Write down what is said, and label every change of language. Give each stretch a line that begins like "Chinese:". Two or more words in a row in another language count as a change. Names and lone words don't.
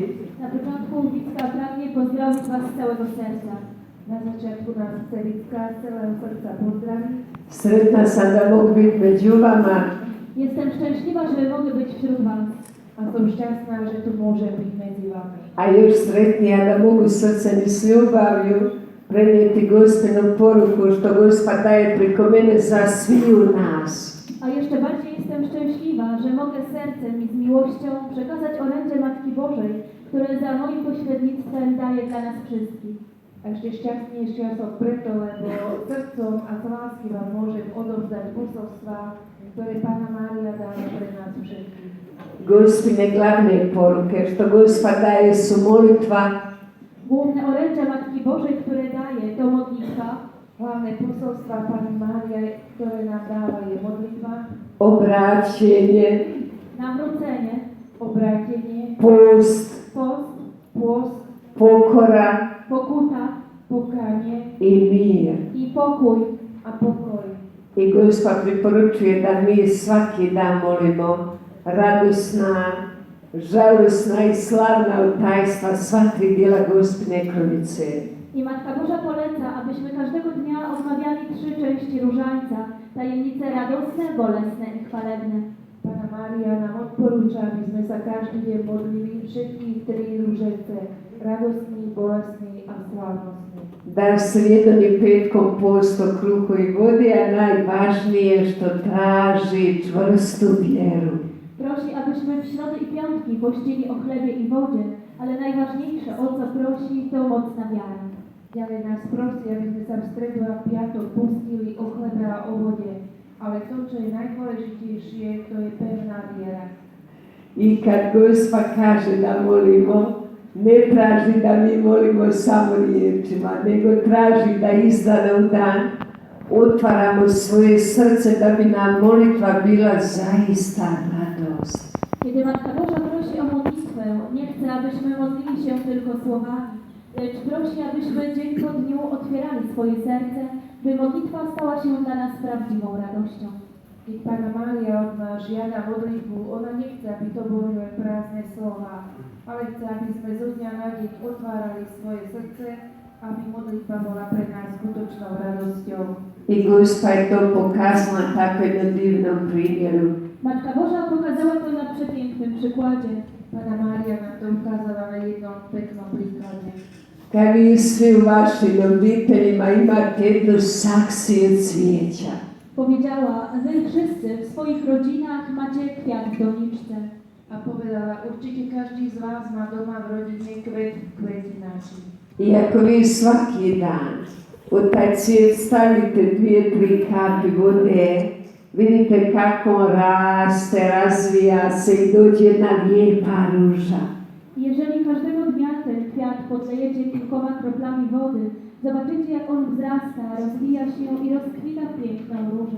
Polish: Na początku Wicka pragnie pozdrowić Was z całego serca. Na początku nas chce Wicka z całego serca pozdrowić.
Croatian: Sretna sam da mogu biti među vama.
Polish: Jestem szczęśliwa, że mogę być wśród Was.
Slovak: A som šťastná, že tu môžem byť medzi Vami.
Croatian: A još sretnija da mogu srcem i s ljubavlju prenijeti Gospinu poruku što Gospa daje preko mene za sviju nas.
Polish: A jeszcze bardziej jestem szczęśliwa, że mogę sercem i z miłością przekazać orędzie Matki Bożej, które za moim pośrednictwem daje dla nas wszystkich.
Slovak: A ešte šťastnejšia som preto, lebo srdcom a z lásky vám môžem odovzdať posolstva, ktoré Panna Mária dáva pre nás všetkých.
Croatian: Gospine glavne poruke što Gospa daje su molitva,
Polish: Główne orędzia Matki Bożej, które daje, to modlitwa,
Slovak: Hlavné posolstva Panny Márie, ktoré nám dáva, je modlitba,
Croatian: obraćenje,
Polish: nawrócenie,
Slovak: obrátenie,
Croatian: post,
Slovak: pôst,
Croatian: pokora
Polish: pokuta
Slovak: pokánie
Croatian: i mir.
Polish: i pokój.
Slovak: a pokoj.
Croatian: I Gospa preporučuje da mi svaki dan molimo radosna, žalosna i slavna tajstva sva tri dijela Gospine krovice.
Polish: I Matka Boża poleca, abyśmy każdego dnia odmawiali 3 części różańca, tajemnice radosne, bolesne i chwalebne.
Slovak: Panna Mária nám odporúča, aby sme sa každý deň modlili všetkých 3 ružence, radostný, bolestný a slávnostný.
Croatian: Da srijedom i petkom posto kruhu i vodi, a najvažnije što traži čvrstu vjeru.
Polish: Prosi, abyśmy w środy i piątki pościli o chlebie i wodzie, ale najważniejsze, o co prosi, to mocna wiara.
Slovak: Ďalej nás prosí, aby sme sa v stredu a v piatok pustili o chlebe a o vode. Ale to, čo je najdôležitejšie, to je pevná viera.
Croatian: I kad Gospa kaže da molimo, ne traži da mi molimo samo riječima, nego traži da iz dana u dan otvaramo svoje srce da bi nam molitva bila zaista radost.
Polish: Kiedy Matka Boża prosi o modlitwę, nie chce, abyśmy modlili się tylko słowami, lecz prosi, abyśmy dzień po dniu otwierali swoje serce, by modlitwa stała się dla nas prawdziwą radością.
Slovak: Keď Pána Mária od nás žiada modlitbu, ona nechce, aby to boli len prázdne slova, ale chce, aby sme zo dňa na deň otvárali svoje srdce, aby modlitba bola pre nás skutočnou radosťou.
Croatian: I Gospa je to pokazala na tako jednom divnom primjeru.
Polish: Matka Boża pokazała to na przepięknym przykładzie.
Slovak: Pána Mária nám to ukázala na jednom peknom príklade.
Croatian: Kad vi svi u vašim obiteljima imate jednu saksiju cvijeća,
Polish: Powiedziała, wy wszyscy w swoich rodzinach macie kwiat w doniczce.
Slovak: A povedala, určite každý z vás má doma v rodine kvet v kvetinači.
Croatian: i ako vi svaki dan u taj cvijet stavite 2-3 kapi vode, vidite kako on raste, razvija se i dođe jedna lijepa ruža.
Polish: Jeżeli każdego dnia ten kwiat podlejecie kilkoma kroplami wody, zobaczycie, jak on wzrasta, rozwija się i rozkwita w piękną różę.